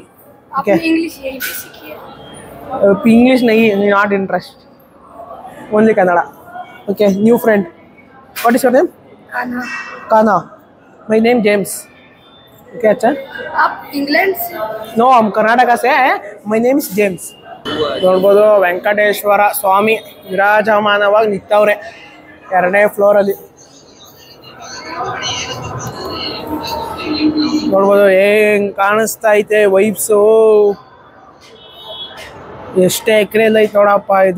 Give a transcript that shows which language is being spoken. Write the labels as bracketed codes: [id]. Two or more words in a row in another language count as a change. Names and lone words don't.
[hi] आपने इंग्लिश यहीं पे सीखी है? इंग्लिश नहीं, [en] not interest, only Kannada. OK, new friend. What is your name? कान्हा. कान्हा. my name James. OK, अच्छा. [hi] आप इंग्लैंड से? नो, हम कर्नाटका से हैं. [en] my name is James. [kn] ನೋಡ್ಬೋದು ವೆಂಕಟೇಶ್ವರ ಸ್ವಾಮಿ ವಿರಾಜಮಾನವಾಗಿ ನಿಂತವ್ರೆ 2ನೇ ಫ್ಲೋರಲ್ಲಿ. ನೋಡ್ಬೋದು ಹೆಂಗ್ ಕಾಣಿಸ್ತಾ ಐತೆ ವೈಬ್ಸು. ಎಷ್ಟೇ ಎಕರೆಲ್ಲ ಐತೆ ನೋಡಪ್ಪ ಇದು.